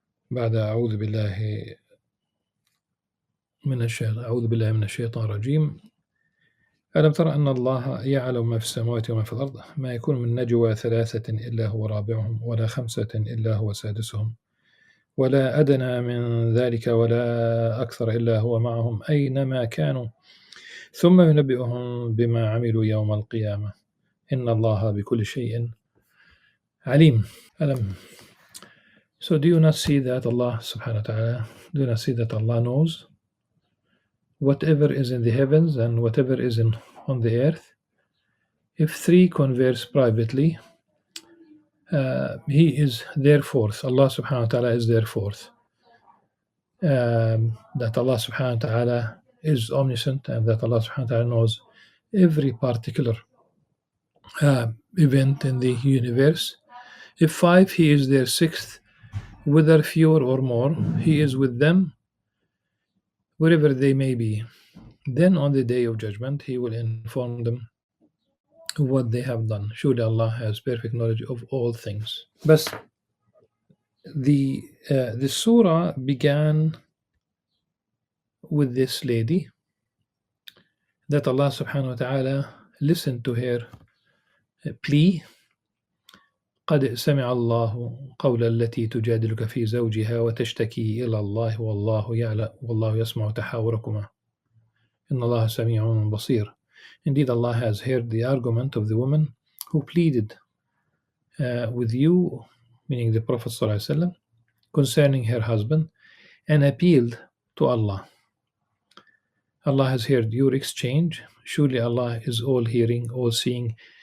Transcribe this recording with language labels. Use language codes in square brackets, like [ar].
[ar] بعد أعوذ بالله من الشيطان الرجيم ألم تر أن الله يعلم ما في السماوات وما في الأرض ما يكون من نجوى ثلاثة إلا هو رابعهم ولا خمسة إلا هو سادسهم ولا أدنى من ذلك ولا أكثر إلا هو معهم أينما كانوا ثم ينبئهم بما عملوا يوم القيامة إن الله بكل شيء عليم. [en] So do you not see that Allah subhanahu wa ta'ala, do you not see that Allah knows whatever is in the heavens and whatever is on the earth? If three converse privately, He is their fourth. Allah subhanahu wa ta'ala is their fourth. That Allah subhanahu wa ta'ala is omniscient, and that Allah subhanahu wa ta'ala knows every particular event in the universe. If five, He is their sixth. Whether fewer or more, He is with them wherever they may be. Then on the day of judgment, He will inform them what they have done. Surely Allah has perfect knowledge of all things. But the surah began with this lady, that Allah subhanahu wa ta'ala listened to her plea. [ar] قد سمع الله قول التي تجادلك في زوجها وتشتكي إلى الله والله يسمع تحاوركما إن الله سميع بصير. [en] Indeed, Allah has heard the argument of the woman who pleaded with you, meaning the Prophet ﷺ, concerning her husband, and appealed to Allah. Allah has heard your exchange. Surely Allah is all hearing, all seeing.